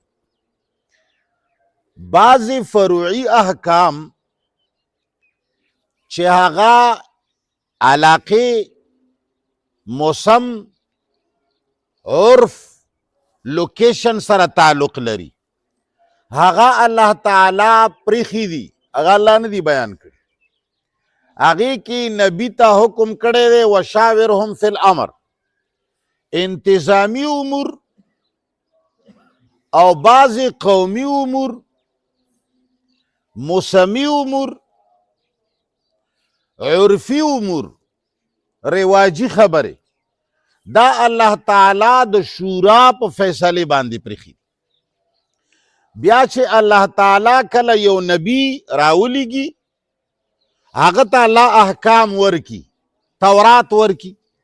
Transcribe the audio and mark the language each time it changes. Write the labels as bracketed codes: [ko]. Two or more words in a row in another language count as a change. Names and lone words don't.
[ps] بعضی فروعی احکام چې هغه علاقه، موسم، عرف، لوکیشن سره تعلق لري، هغه الله تعالی پریخي دي، هغه الله نه دی بیان کړي. هغه کې نبی ته حکم کړی دی [ar] وشاورهم فی الامر، [ps] انتظامی امور او بعضی قومی امور، موسمی امور، عرفی امور، رواجی خبره، دا الله تعالی د شورا په فیصله باندې پرخي. بیا چې الله تعالی کله یو نبی راولیږي هغه ته الله احکام ورکی، تورات ورکی،